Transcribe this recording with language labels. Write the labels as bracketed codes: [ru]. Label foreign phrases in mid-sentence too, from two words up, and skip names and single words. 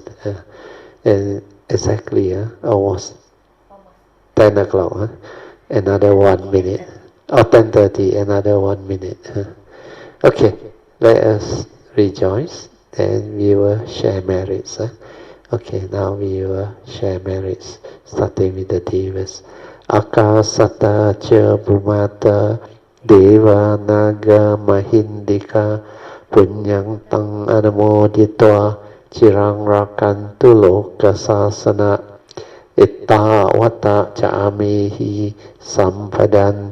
[en] And exactly, almost 10 o'clock. Another 1 minute. Or 10:30, another 1 minute. Okay, let us rejoice. Then we will share merits. Okay, now we will share merits, starting with the Devas. [pi] Akasata cha bhumata deva naga mahindika punyang tang anamoditwa chirang rakantu loka sasana itta wata cha amehi sampadan